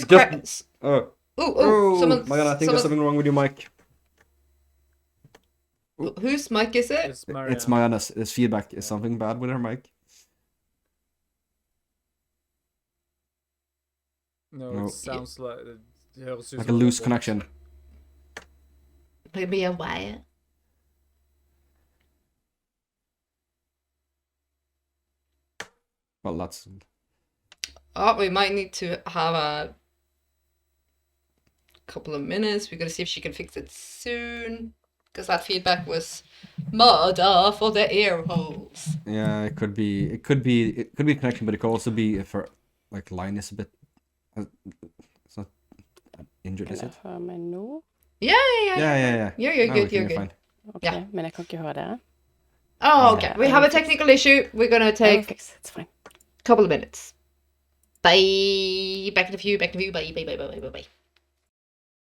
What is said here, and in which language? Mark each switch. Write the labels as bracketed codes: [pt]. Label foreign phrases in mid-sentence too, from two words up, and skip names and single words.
[en] just- Oh, Mariana, I think there's something wrong with your mic. Whose mic is it? It's Marianne. It's Mariana's. There's feedback. Is something bad with her mic? No, No. it sounds like it [no] høres ut [en] Like a som loose robot. connection. Maybe a wire. Well, that's... Oh, we might need to have a couple of minutes. We're gonna see if she can fix it soon. Because that feedback was murder for the ear holes. Yeah, it could be a connection, but it could also be if her like line is a bit... It's not injured, is it? [no] Hør meg nå? [en] Yeah. Yeah. You're No, good, we you're can be good. fine. Ok, Yeah. [no] men jeg kan ikke høre dere. [en] Oh, okay. We have a technical issue. We're gonna I will take fix it, it's fine. a couple of minutes. Bye. Back in a few. Bye. Bye.